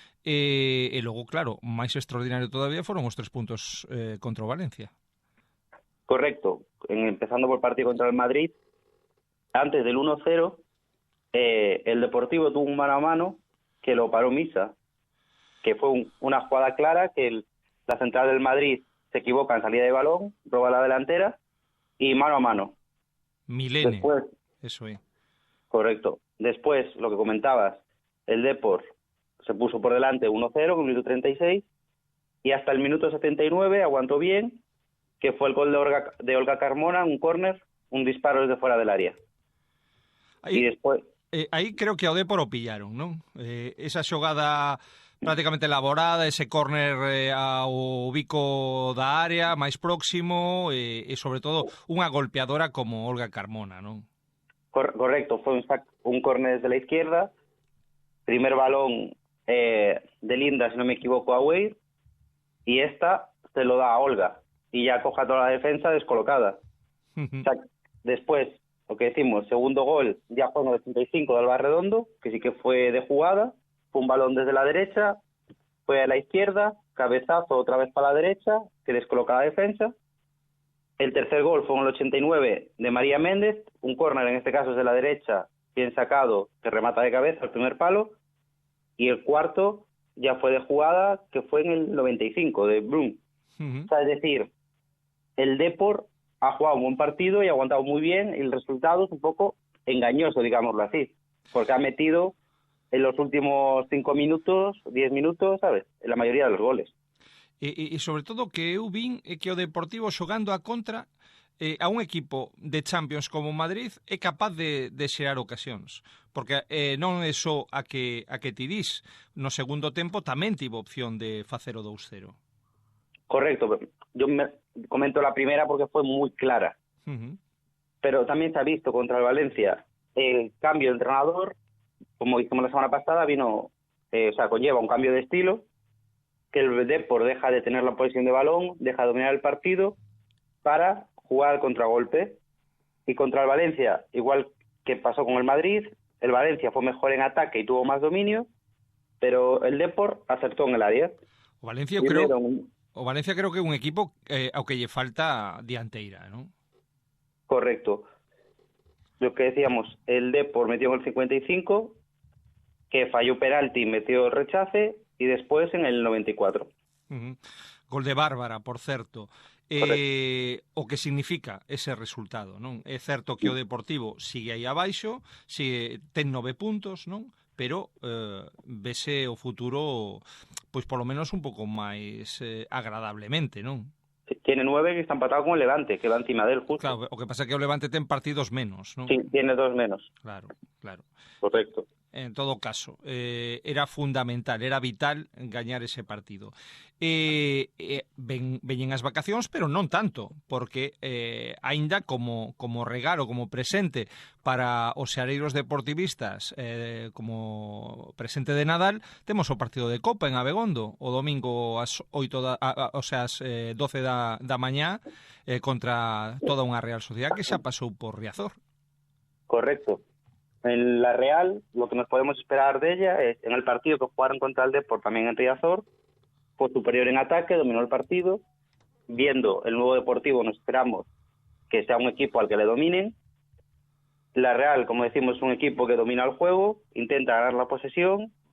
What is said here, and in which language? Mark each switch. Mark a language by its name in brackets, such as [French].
[Galician] E logo, claro, máis extraordinario todavía foron os 3 puntos contra o Valencia. Correcto. [Spanish] Empezando por el partido contra el Madrid, antes del 1-0, el Deportivo tuvo un mano a mano que lo paró Misa, que fue una jugada clara que la central del Madrid se equivoca en salida de balón, roba la delantera y mano a mano. Milene, después, eso es. Correcto. Después, lo que comentabas, el Depor se puso por delante 1-0 con el minuto 36 y hasta el minuto 79 aguantó bien, que fue el gol de Olga Carmona, un córner, un disparo desde fuera del área. Ahí, y después... [Galician] aí creo que ao Depor [Spanish] o pillaron, [Galician] non? Esa xogada prácticamente elaborada, ese córner ao bico da área máis próximo e sobre todo unha golpeadora como Olga Carmona, non? [Spanish] Correcto, fue un córner desde la izquierda, primer balón de Linda, si no me equivoco, a Weir, y esta se lo da a Olga y ya coja toda la defensa descolocada. O sea, después, lo que decimos, segundo gol ya fue en el 85 de Alba Redondo, que sí que fue de jugada, fue un balón desde la derecha, fue a la izquierda, cabezazo otra vez para la derecha, que descoloca la defensa. El tercer gol fue en el 89 de María Méndez, un córner en este caso desde la derecha, bien sacado, que remata de cabeza el primer palo, y el cuarto ya fue de jugada, que fue en el 95 de Brum. O sea, es decir, el Depor ha jugado un buen partido y ha aguantado muy bien, y el resultado es un poco engañoso, digámoslo así, porque ha metido en los últimos 5 minutos, 10 minutos, ¿sabes?, en la mayoría de los goles. [Galician] E sobre todo que eu vin é que o Deportivo xogando a contra a un equipo de Champions como o Madrid é capaz de xerar ocasións, porque non é só a que ti dis, no segundo tempo tamén tivo opción de facer o 2-0. [Spanish] Correcto, yo comento la primera porque fue muy clara, pero también se ha visto contra el Valencia el cambio de entrenador, como dijimos la semana pasada, conlleva un cambio de estilo, que el Depor deja de tener la posesión de balón, deja de dominar el partido para jugar al contragolpe. Y contra el Valencia, igual que pasó con el Madrid, el Valencia fue mejor en ataque y tuvo más dominio, pero el Depor acertó en el área. [Galician] O Valencia creo que é un equipo ao que lle falta dianteira, ¿no? [Spanish] Correcto. Lo que decíamos, el Depor metió en el 55, que falló penalti, metió el rechace, y después en el 94. [Galician] Gol de Bárbara, por certo. O que significa ese resultado, non? É certo que o Deportivo sigue aí abaixo, ten 9 puntos, non? Pero vese o futuro, pois polo menos un pouco máis agradablemente, non? [Spanish] Tiene 9 que está empatado con el Levante, que va encima del justo. [Galician] Claro, o que pasa é que o Levante ten partidos menos, non? [Spanish] Sí, tiene 2 menos. Claro. Correcto. [Galician] En todo caso, era fundamental, era vital gañar ese partido. Veñen as vacacións, pero non tanto, porque aínda como regalo, como presente para os xareiros deportivistas, como presente de Nadal, temos o partido de Copa en Abegondo, o domingo ás 12 da mañá, contra toda unha Real Sociedade que xa pasou por Riazor. Correcto. [Spanish] En la Real, lo que nos podemos esperar de ella es, en el partido que jugaron contra el Depor, también en Riazor, fue superior en ataque, dominó el partido. Viendo el nuevo Deportivo, nos esperamos que sea un equipo al que le dominen. La Real, como decimos, es un equipo que domina el juego, intenta ganar la posesión.